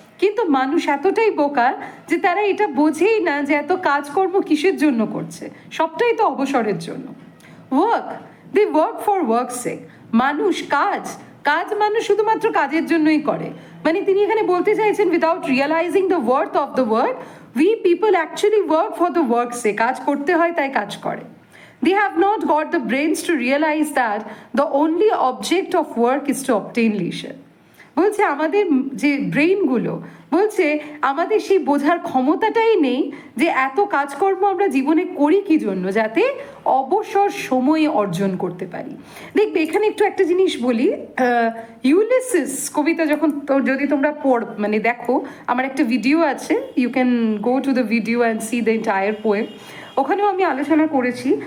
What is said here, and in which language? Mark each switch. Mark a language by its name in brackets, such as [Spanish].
[Bangla] কিন্তু মানুষ এতটাই বোকা যে তারা এটা বোঝেই না যে এত কাজকর্ম কিসের জন্য করছে, সবটাই তো অবসরের জন্য। [English] Work, they work for work sake. [Bangla] মানুষ কাজ, কাজ মানুষ শুধুমাত্র কাজের জন্যই করে। মানে তিনি এখানে বলতে চাইছেন, [English] Without realising the worth of the word, we people actually work for the work sake. [Bangla] কাজ করতে হয় তাই কাজ করে। [English] They have not got the brains to realize that the only object of work is to obtain leisure. [Bangla] বলছে আমাদের যে ব্রেইনগুলো, বলছে আমাদের সেই বোঝার ক্ষমতাটাই নেই যে এত কাজকর্ম আমরা জীবনে করি কি জন্য, যাতে অবসর সময় অর্জন করতে পারি। দেখবে এখানে একটু একটা জিনিস বলি, ইউলিসিস কবিতা যখন যদি তোমরা মানে দেখো, আমার একটা ভিডিও আছে, [English] you can go to the video and see the entire poem, [Bangla] ওখানেও আমি আলোচনা করেছি।